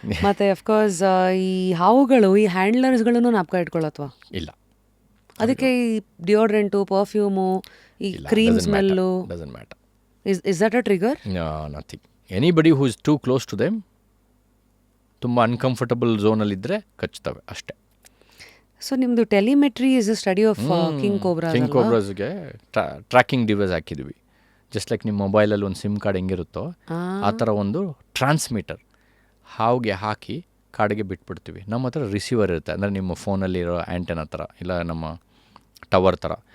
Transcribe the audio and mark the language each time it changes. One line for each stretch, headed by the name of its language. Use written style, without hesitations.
Kannada: ಮತ್ತು ಅಫ್ಕೋರ್ಸ್ ಈ ಹಾವುಗಳು ಈ ಹ್ಯಾಂಡ್ಲರ್ಸ್ಗಳನ್ನು ನಾಪ್ಕ ಇಟ್ಕೊಳ್ಳತ್ವಾ? ಇಲ್ಲ. ಅದಕ್ಕೆ ಈ ಡಿಯೋಡ್ರೆಂಟು, ಪರ್ಫ್ಯೂಮು, ಈ cream smell
English: Doesn't matter. Is that a trigger? No, nothing. Anybody who is too close to them,
Kannada: ತುಂಬ ಅನ್ಕಂಫರ್ಟಬಲ್ ಝೋನಲ್ಲಿದ್ದರೆ ಕಚ್ತವೆ ಅಷ್ಟೇ.
English: So ನಿಮ್ಮದು telemetry is a study of king cobra.
Kannada: King ಕೋಬ್ರಾಸ್ಗೆ tracking device ಹಾಕಿದ್ವಿ.
English: just like
Kannada: ನಿಮ್ಮ ಮೊಬೈಲಲ್ಲಿ ಒಂದು sim card ಹೆಂಗಿರುತ್ತೋ ಆ ಥರ ಒಂದು ಟ್ರಾನ್ಸ್ಮಿಟರ್ ಹಾವಿಗೆ ಹಾಕಿ ಕಾಡಿಗೆ ಬಿಟ್ಬಿಡ್ತೀವಿ. ನಮ್ಮ ಹತ್ರ ರಿಸೀವರ್ ಇರುತ್ತೆ, ಅಂದರೆ ನಿಮ್ಮ ಫೋನಲ್ಲಿರೋ ಆ್ಯಂಟೆನಾ ಥರ, ಇಲ್ಲ ನಮ್ಮ ಟವರ್ ಥರ.